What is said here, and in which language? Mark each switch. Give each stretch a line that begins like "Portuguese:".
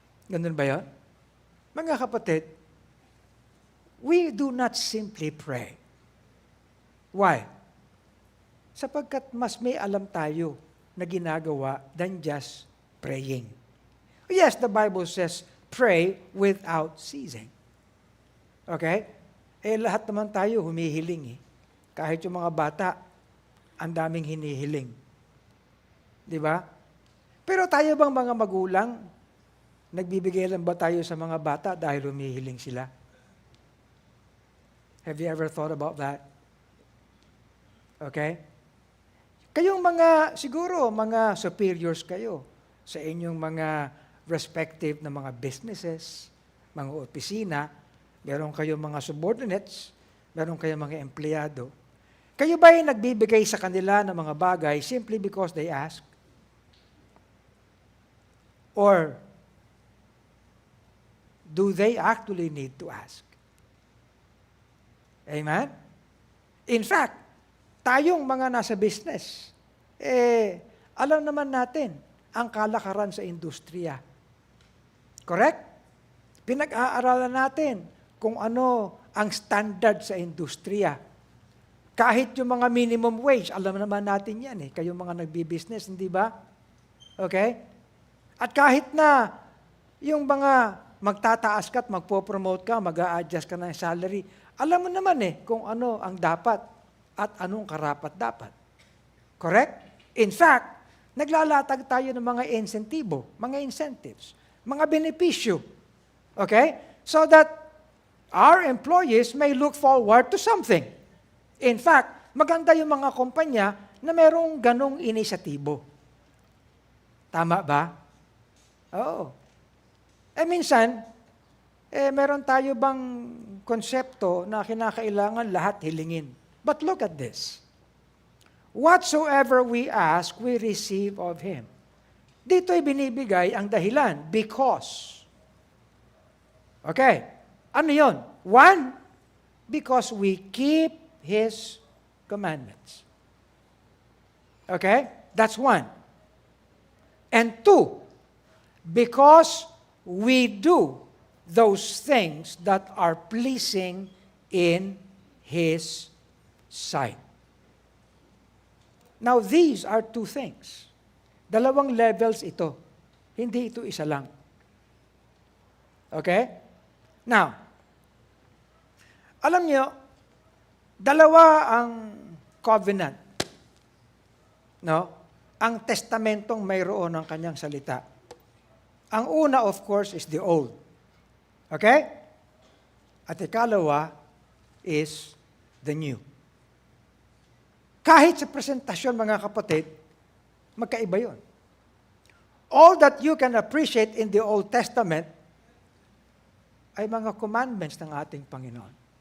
Filipino: Ganun ba yun? Mga kapatid,
English: we do not simply pray. Why?
Filipino: Sapagkat mas may alam tayo na ginagawa
English: than just praying. Yes, the Bible says, pray without ceasing.
Filipino: Okay? Lahat naman tayo humihiling. Kahit yung mga bata, ang daming hinihiling. Di ba? Pero tayo bang mga magulang, nagbibigay lang ba tayo sa mga bata dahil humihiling sila?
English: Have you ever thought about that? Okay?
Filipino: Kayong mga, siguro, mga superiors kayo sa inyong mga respective na mga businesses, mga opisina, meron kayong mga subordinates, meron kayong mga empleyado. Kayo ba ay nagbibigay sa kanila ng mga bagay
English: simply because they ask? Or do they actually need to ask? Amen?
Filipino: In fact, tayong mga nasa business, alam naman natin ang kalakaran sa industriya. Correct? Pinag-aaralan natin kung ano ang standard sa industriya. Kahit yung mga minimum wage, alam naman natin yan kayong mga nagbi-business, hindi ba? Okay? At kahit na yung mga magtataas ka at magpo-promote ka, mag-a-adjust ka ng salary, alam mo naman kung ano ang dapat at anong karapat-dapat. Correct? In fact, naglalatag tayo ng mga insentibo, mga incentives, mga benepisyo.
English: Okay? So that our employees may look forward to something.
Filipino: In fact, maganda yung mga kumpanya na merong ganong inisyatibo. Tama ba? Oo. Minsan, meron tayo bang konsepto na kinakailangan lahat hilingin?
English: But look at this. Whatsoever we ask, we receive of Him.
Filipino: Dito'y binibigay ang dahilan, because. Okay. Ano yon?
English: One, because we keep His commandments. Okay? That's one. And two, because we do those things that are pleasing in His sight. Now, these are two things.
Filipino: Dalawang levels ito. Hindi ito isa lang. Okay? Now, alam niyo, dalawa ang covenant. No? Ang testamentong mayroon ng kanyang salita. Ang una,
English: of course, is the old. Okay?
Filipino: At ikalawa
English: is the new.
Filipino: Kahit sa presentasyon, mga kapatid, magkaiba yun.
English: All that you can appreciate in the Old Testament
Filipino: ay mga commandments ng ating Panginoon.